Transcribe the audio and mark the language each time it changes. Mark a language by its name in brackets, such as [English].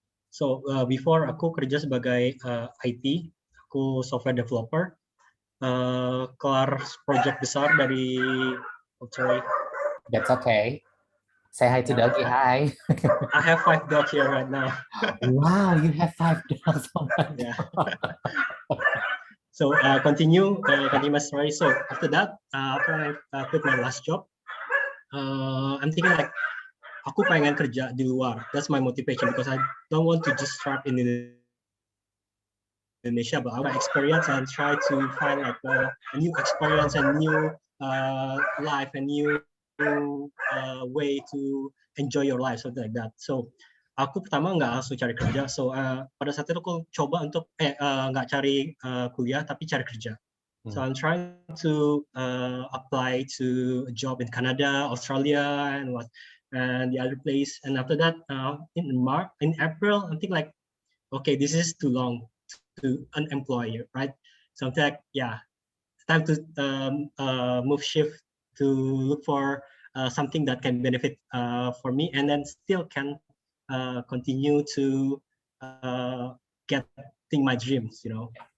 [English] So before [Indonesian] aku kerja sebagai IT, aku software developer. Kelar project besar dari sorry. [English] That's okay. Say hi to Doggy. Hi. I have 5 dogs here right now. Wow, you have 5 dogs. Oh my yeah. So continue my story. So after that, after I quit my last job, I'm thinking like [Indonesian] aku pengen kerja di luar. [English] That's my motivation because I don't want to just start in Indonesia, but I want to experience and try to find like a new experience and new life and new way to enjoy your life, something like that. [Indonesian] So aku pertama nggak langsung cari kerja. So pada saat itu aku coba untuk nggak cari kuliah tapi cari kerja. [English] So I'm trying to apply to a job in Canada, Australia, and the other place. And after that, in April, I'm thinking like, okay, this is too long to unemployed, right? So I'm like, yeah, it's time to move shift to look for something that can benefit for me, and then still can continue to getting my dreams, you know.